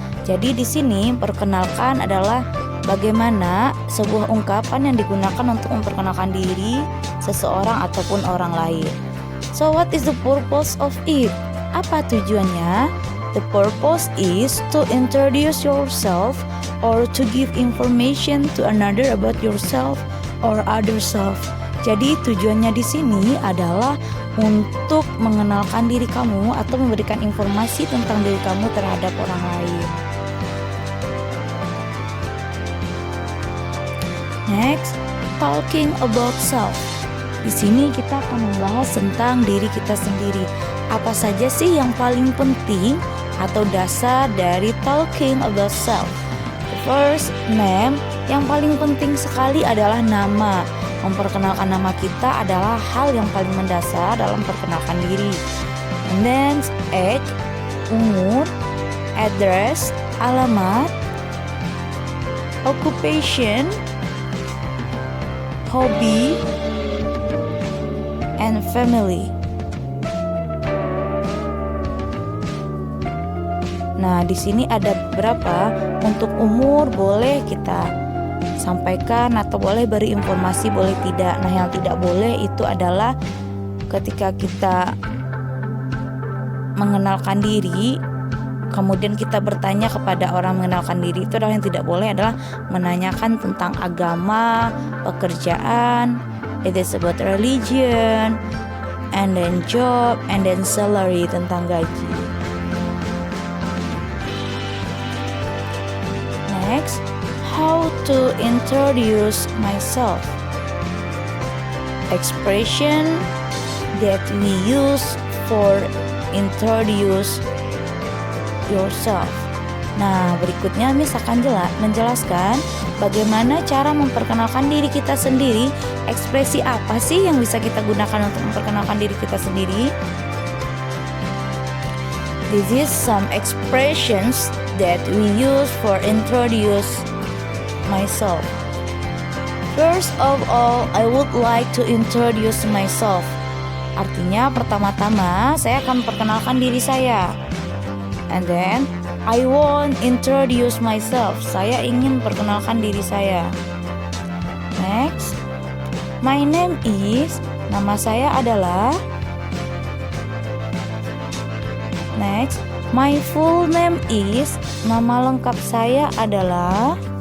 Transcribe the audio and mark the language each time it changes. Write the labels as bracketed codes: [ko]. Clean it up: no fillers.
[id] Jadi di sini perkenalkan adalah bagaimana sebuah ungkapan yang digunakan untuk memperkenalkan diri seseorang ataupun orang lain. [en] So what is the purpose of it? [id] Apa tujuannya? [en] The purpose is to introduce yourself or to give information to another about yourself or other self. [id] Jadi tujuannya di sini adalah untuk mengenalkan diri kamu atau memberikan informasi tentang diri kamu terhadap orang lain. [en] Next, talking about self. [id] Di sini kita akan membahas tentang diri kita sendiri. Apa saja sih yang paling penting atau dasar dari [en] talking about self? The first, name. [id] Yang paling penting sekali adalah nama. Memperkenalkan nama kita adalah hal yang paling mendasar dalam memperkenalkan diri. [en] And then age, umur, address, alamat, occupation, hobby, and family. [id] Nah, di sini ada beberapa. Untuk umur boleh kita sampaikan atau boleh beri informasi, boleh tidak. Nah, yang tidak boleh itu adalah ketika kita mengenalkan diri kemudian kita bertanya kepada orang mengenalkan diri, itu adalah yang tidak boleh adalah menanyakan tentang agama, pekerjaan, [en] it is about religion, and then job, and then salary, [id] tentang gaji. [en] Next, how to introduce myself. Expression that we use for introduce yourself. [id] Nah, berikutnya Miss akan menjelaskan bagaimana cara memperkenalkan diri kita sendiri. Ekspresi apa sih yang bisa kita gunakan untuk memperkenalkan diri kita sendiri? [en] This is some expressions that we use for introduce myself. First of all, I would like to introduce myself. [id] Artinya pertama-tama saya akan memperkenalkan diri saya. [en] And then I want introduce myself. [id] Saya ingin perkenalkan diri saya. [en] Next, my name is. [id] Nama saya adalah. [en] Next, my full name is. [id] Nama lengkap saya adalah.